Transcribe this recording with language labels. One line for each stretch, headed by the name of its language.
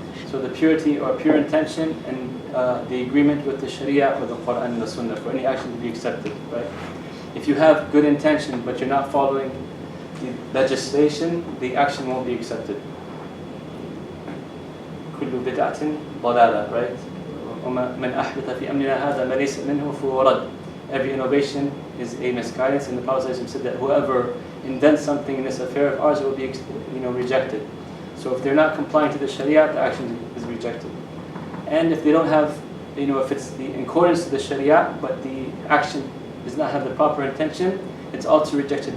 English: So the purity or pure intention and the agreement with the Sharia or the Quran and the Sunnah for any action to be accepted. Right? If you have good intention but you're not following the legislation, the action won't be accepted.
Arabic: كل بدعة ضلالة, right? ومن أحدث في أمرنا هذا ما ليس منه فهو رد.
English: Every innovation is a misguidance, and the Prophet said that whoever invents something in this affair of ours, it will be rejected. So if they're not complying to the Sharia, the action is rejected. And if they don't have, if it's in accordance to the Sharia, but the action does not have the proper intention, it's also rejected.